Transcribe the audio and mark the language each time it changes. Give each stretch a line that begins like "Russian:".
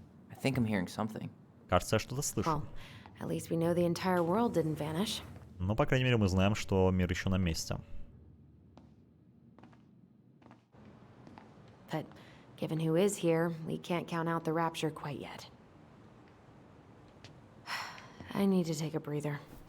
English: I think I'm hearing something.
Russian: Кажется, я что-то слышу.
English: Well, at least we know the entire world didn't vanish.
Russian: Ну, по крайней мере, мы знаем, что мир еще на месте.
English: But given who is here, we can't count out the rapture quite yet. I need to take a breather.